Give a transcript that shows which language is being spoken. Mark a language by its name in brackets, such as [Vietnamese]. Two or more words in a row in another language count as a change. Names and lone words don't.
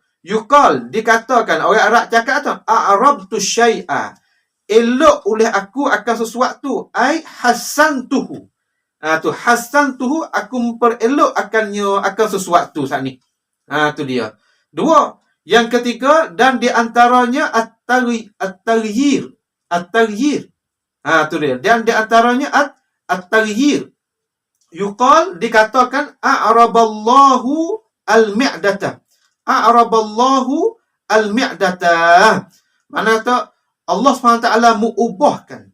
[Malay] Yuqal, dikatakan orang Arab cakap tu [Arabic] أعربت شيئا, [Malay] elok oleh aku akan sesuatu, [Arabic] أي حسنته. [Malay] Tu hasantuhu, aku memperelok akan sesuatu saat ni. Tu dia. Dua, Yang ketiga, dan di antaranya at-taghyir. At-taghyir. Tu dia. Dan di antaranya at-taghyir. Yuqal, dikatakan [Arabic] أعرب الله المعدة. أعرب الله المعدة. [Malay] Mana tu Allah SWT mengubahkan.